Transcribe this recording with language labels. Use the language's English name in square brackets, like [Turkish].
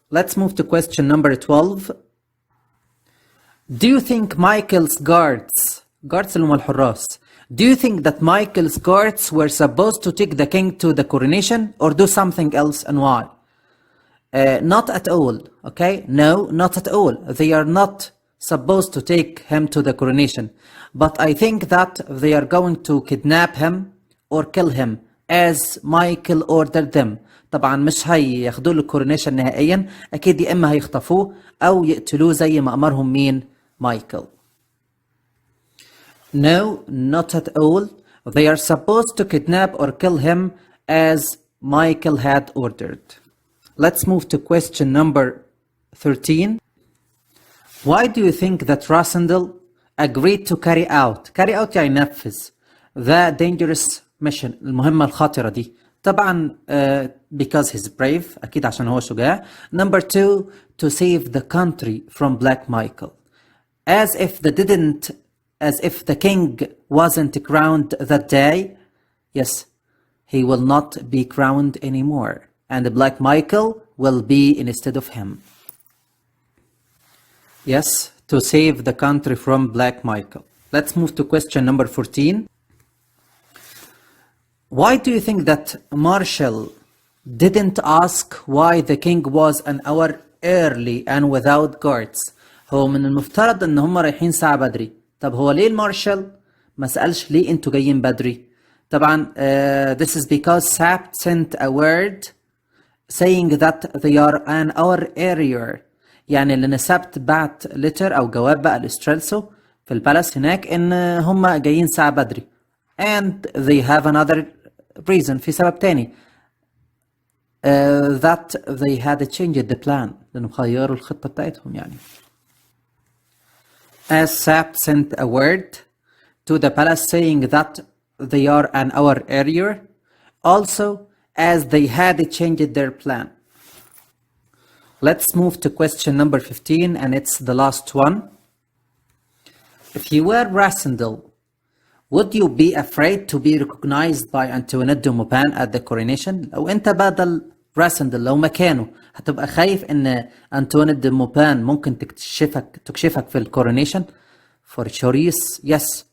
[English] Let's move to question number 12. Do you think Michael's guards [Arabic] اللي هم الحراس, [English] do you think that Michael's guards were supposed to take the king to the coronation or do something else, and why? Not at all, okay? No, not at all. They are not supposed to take him to the coronation. But I think that they are going to kidnap him or kill him as Michael ordered them. [Arabic] طبعا مش هياخدوه للكورونيشن نهائيا، أكيد يا إما هيخطفوه أو يقتلوه زي ما أمرهم مين؟ مايكل. [English] No, not at all. They are supposed to kidnap or kill him as Michael had ordered. Let's move to question number 13. Why do you think that Rasendell agreed to carry out [Arabic] يعني ينفذ [English] the dangerous mission [Arabic] المهمة الخطرة دي؟ طبعا [English] because he's brave، [Arabic] أكيد عشان هو شجاع. [English] Number 2, to save the country from Black Michael. As if the king wasn't crowned that day, yes, he will not be crowned anymore. And Black Michael will be instead of him. Yes, to save the country from Black Michael. Let's move to question number 14. Why do you think that Marshall didn't ask why the king was an hour early and without guards? [Arabic] هو من المفترض ان هم رايحين ساعة بدري. طب هو ليه المارشال ما سألش ليه انتوا جايين بدري؟ طبعا [English] this is because Sapt sent a word saying that they are an hour earlier. [Arabic] يعني لأن سبت بعت letter أو جواب بقى لإسترالسو في البالاس هناك إن هم جايين ساعة بدري. [English] And they have another reason، [Arabic] في سبب تاني [English] that they had changed the plan، [Arabic] لأنهم غيروا الخطة بتاعتهم يعني. [English] As Sapt sent a word to the palace saying that they are an hour earlier, also as they had changed their plan. Let's move to question number 15, and it's the last one. If you were Rasendell, would you be afraid to be recognized by Antoinette de Maupin at the coronation? [Arabic] لو أنت بدل راسندل لو مكانه هتبقى خايف إن أنتوانيت دي موبان ممكن تكشفك في الكورونيشن؟ [English] For sure yes.